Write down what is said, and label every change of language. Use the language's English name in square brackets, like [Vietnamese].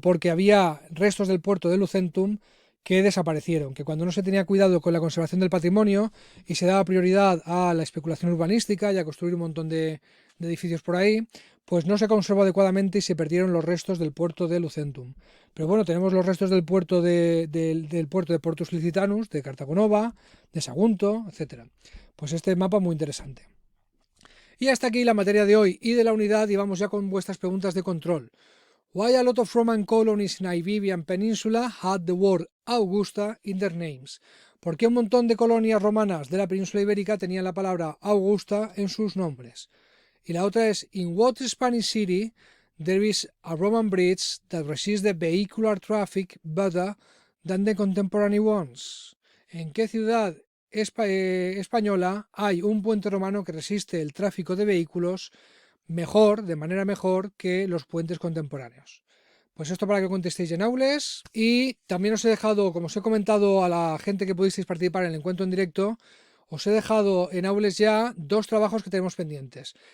[Spanish] Porque había restos del puerto de Lucentum que desaparecieron, que cuando no se tenía cuidado con la conservación del patrimonio y se daba prioridad a la especulación urbanística y a construir un montón de edificios por ahí, pues no se conservó adecuadamente y se perdieron los restos del puerto de Lucentum. Pero bueno, tenemos los restos del puerto del puerto de Portus Licitanus, de Cartago Nova, de Sagunto, etc. Pues este mapa muy interesante. Y hasta aquí la materia de hoy y de la unidad, y vamos ya con vuestras preguntas de control. [English] Why a lot of Roman colonies in Iberian Peninsula had the word Augusta in their names? [Spanish] ¿Por qué un montón de colonias romanas de la península ibérica tenían la palabra Augusta en sus nombres? Y la otra es, [English] in what Spanish city there is a Roman bridge that resists the vehicular traffic better than the contemporary ones? [Spanish] ¿En qué ciudad española hay un puente romano que resiste el tráfico de vehículos de manera mejor que los puentes contemporáneos? Pues esto para que contestéis en aules. Y también os he dejado, como os he comentado a la gente que pudisteis participar en el encuentro en directo, os he dejado en aules ya 2 trabajos que tenemos pendientes.